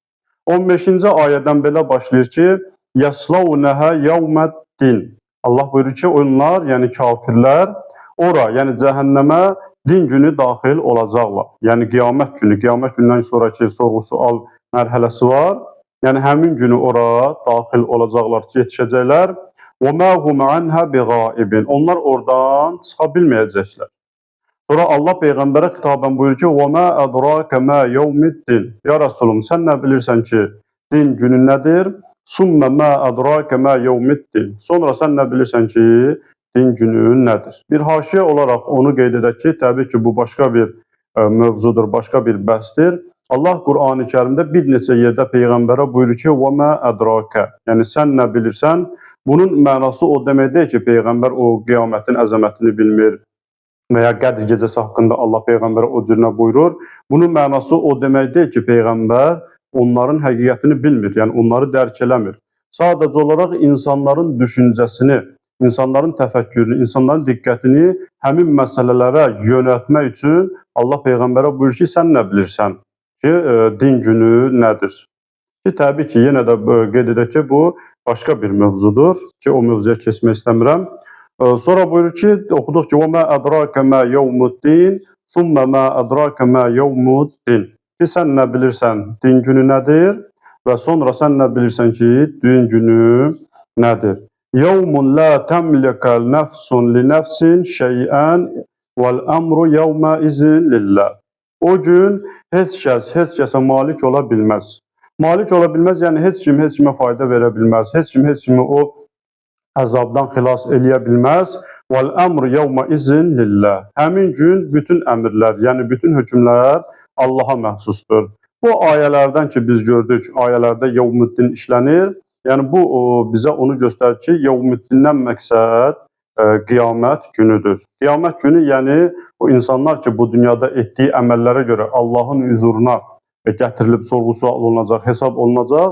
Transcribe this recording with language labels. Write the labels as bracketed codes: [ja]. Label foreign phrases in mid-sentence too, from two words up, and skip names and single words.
[az] 15-ci ayədən belə başlayır ki, [ar] يصلونها يوم الدين. [az] Allah buyurur ki, onlar, yəni kafirlər, ora, yəni cəhənnəmə din günü daxil olacaqlar. Yəni qiyamət günündən sonraki sorğu-sual mərhələsi var. Yəni həmin günü ora daxil olacaqlar, yetişəcəklər. [ar] وَمَا هُمْ عَنْهَا بِغَائِبٍ. [az] Onlar oradan çıxa bilməyəcəklər. Sonra Allah Peyğəmbərə xitabən buyurur ki, [ar] وَمَا أَدْرَاكَ مَا يَوْمِ الدِّينِ. [az] Ya Rasulum, sən nə bilirsən ki, din günü nədir? [ar] ثُمَّ مَا أَدْرَاكَ مَا يَوْمِ الدِّينِ. [az] Sonra sən nə bilirsən ki, din günü nədir? Bir haşiyə olaraq onu qeyd edək ki, təbii ki, bu başqa bir mövzudur, başqa bir bəhsdir. Allah Qur'an-ı Kərimdə bir neçə yerdə Peyğəmbərə buyurur ki, [ar] وَمَا أَدْرَاكَ. [az] Yəni sən nə bilirsən? Bunun mənası o demək deyil ki, Peyğəmbər o qiyamətin əzəmətini bilmir və ya Qədr gecəsi haqqında Allah Peyğəmbərə o cürünə buyurur. Bunun mənası o demək deyil ki, Peyğəmbər onların həqiqətini bilmir, yəni onları dərk eləmir. Sadəcə olaraq insanların düşüncəsini, insanların təfəkkürünü, insanların diqqətini həmin məsələlərə yönəltmək üçün Allah Peyğəmbərə buyurur ki, sən nə bilirsən ki, din günü nədir? Ki, təbii ki, yenə də qeyd edək ki, bu başqa bir mövzudur ki, o mövzuya keçmək istəmirəm. Sonra buyurur ki, oxuduq ki, [ar] وَمَا أَدْرَاكَ مَا يَوْمُ الدِّينِ ثُمَّ مَا أَدْرَاكَ مَا يَوْمُ الدِّينِ. [az] Ki, sən nə bilirsən, din günü nədir? Və sonra sən nə bilirsən ki, din günü nədir? [ar] يَوْمٌ لَا تَمْلِكَ نَفْسٌ لِنَفْسٍ شَيْئًا وَالْأَمْرُ يَوْمَئِذٍ لِلَّهِ. [az] O gün heç kəsə malik ola bilməz. Malik ola bilməz, yəni heç kimə fayda verə bilməz, heç kimi o əzabdan xilas eləyə bilməz. [ar] وَالْأَمْرُ يَوْمَئِذٍ لِلَّهِ. [az] Həmin gün bütün əmrlər, yəni bütün hökmlər Allaha məxsusdur. Bu ayələrdən ki, biz gördük, ayələrdə Yevmuddin işlənir. Yəni bu bizə onu göstərir ki, Yevmuddindən məqsəd qiyamət günüdür. Qiyamət günü, yəni o insanlar ki, bu dünyada etdiyi əməllərə görə Allahın hüzuruna gətirilib sorğu-sual olunacaq, hesab olunacaq.